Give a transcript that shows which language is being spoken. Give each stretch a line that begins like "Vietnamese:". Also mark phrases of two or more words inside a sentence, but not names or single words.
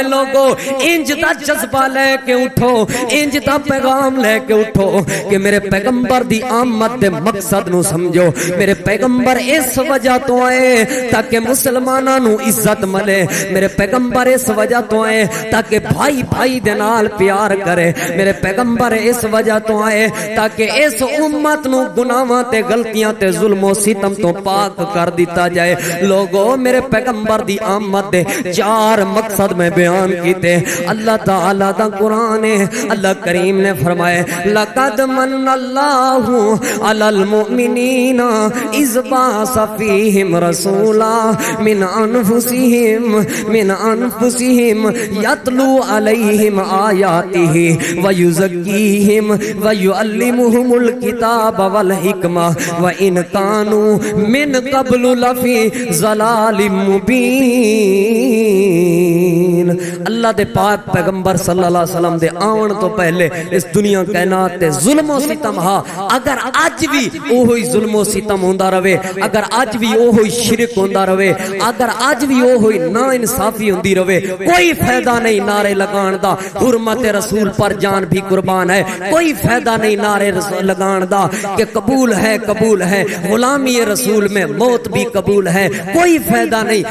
Punjabi: لوگو انج دا جذبہ لے کے اٹھو، انج دا پیغام لے کے اٹھو کہ میرے پیغمبر دی آمد دے مقصد نو سمجھو۔ میرے پیغمبر اس وجہ تو آئے تاکہ مسلماناں نو عزت ملے، میرے پیغمبر اس وجہ تو آئے تاکہ بھائی بھائی دے نال پیار کرے، میرے پیغمبر اس وجہ تو آئے تاکہ اس امت نو گناہاں تے غلطیاں تے ظلم و ستم تو پاک کر دیتا جائے۔ لوگو میرے پیغمبر دی آمد دے 4 مقصد میں بیان کیتے۔ اللہ تعالیٰ دا قرآن ہے، اللہ کریم نے فرمائے
Arabic: لَقَدْ مَنَّ اللَّهُ عَلَى الْمُؤْمِنِينَ إِذْ بَعَثَ فِيهِمْ رَسُولًا مِنْ أَنفُسِهِمْ يَتْلُو عَلَيْهِمْ آيَاتِهِ وَيُزَكِّيهِمْ وَيُعَلِّمُهُمُ الْكِتَابَ وَالْحِكْمَةَ وَإِنْ كَانُوا مِنْ قَبْلُ لَفِي ضَلَالٍ مُبِينٍ۔
Punjabi: اللہ دے پاک پیغمبر
Arabic: صلی اللہ علیہ وسلم
Punjabi: دے آن تو پہلے اس دنیا کائنات تے ظلم و ستم ہا، اگر اج بھی اوہی ظلم و ستم ہوندا رہے، اگر اج بھی اوہی شرک ہوندا رہے، اگر اج بھی اوہی نا انصافی ہوندی رہے، کوئی فائدہ نہیں نعرے لگان دا،
Urdu: حرمت رسول پر جان بھی قربان ہے،
Punjabi: کوئی فائدہ نہیں نعرے لگان دا کہ
Urdu: قبول ہے غلامی رسول میں موت بھی قبول
Punjabi: ہے، کوئی فائدہ نہیں۔